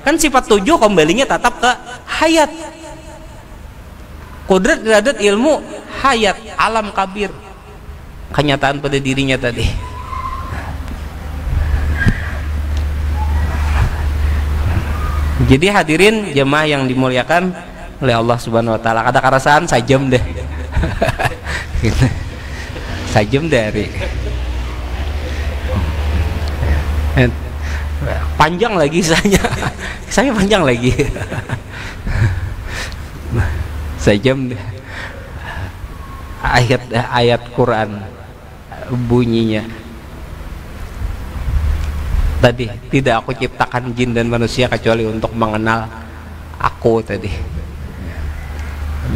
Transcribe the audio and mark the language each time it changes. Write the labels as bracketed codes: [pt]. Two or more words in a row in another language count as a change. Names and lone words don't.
[id] Kan sifat 7 kembalinya tetap ke hayat, kudrat, iradat, ilmu, hayat, alam kabir, kenyataan pada dirinya tadi. Jadi hadirin jemaah yang dimuliakan oleh Allah [ar] Subhanahu wa taala, [bjn] kada karasaan sajam deh. Sajam dari panjang lagi saya panjang lagi. Sajam deh. [id] Ayat Quran bunyinya tadi, tidak aku ciptakan jin dan manusia kecuali untuk mengenal aku tadi ya.